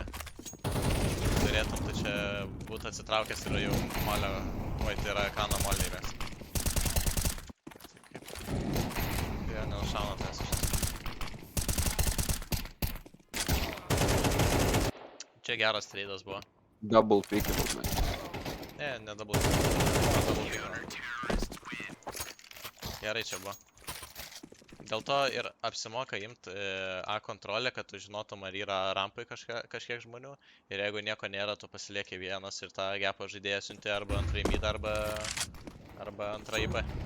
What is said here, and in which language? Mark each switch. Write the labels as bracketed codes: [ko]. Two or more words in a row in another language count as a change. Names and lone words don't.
[lt] Turėtum tu čia būt atsitraukęs ir jau molio, oi tai yra ekrano molį įvest. Tai kaip? Jie neužšauna tas iš. Čia geras tradas buvo. [en] Double picking, man. [lt] Ne [en] double picking. [lt] Gerai čia buvo. Dėl to ir apsimoka imt A kontrolę, kad tu žinotum, ar yra rampai kažkiek žmonių. Ir jeigu nieko nėra, tu pasilieki vienas ir tą gepo žaidėją siunti arba antrą į mid, arba antrą į B.